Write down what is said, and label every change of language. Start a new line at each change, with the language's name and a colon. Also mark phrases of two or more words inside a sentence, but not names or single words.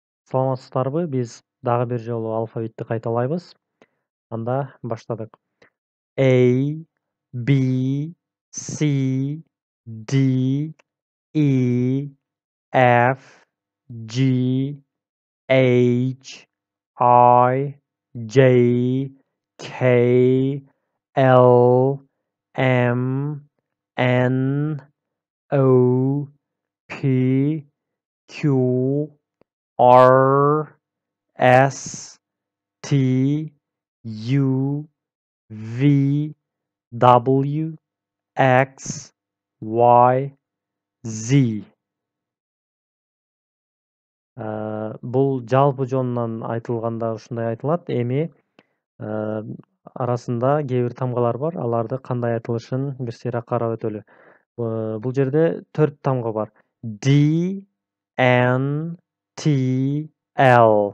Kyrgyz: Саламатсыздарбы? Биз дагы бир жолу алфавитти кайталайбыз. Анда баштадык.
English: A, B, C, D, E, F, G, H, I, J, K, L, M, N, O, P, Q, R, S, T, U, V, W, X, Y, Z.
Kyrgyz: Бул жалпы жонунан айтылганда ушундай айтылат. Эми арасында кээ бир тамгалар бар. Аларды кандай айтылышын бир сыйра карап өтөлү. Бул жерде 4 тамга бар. D, N, T, L.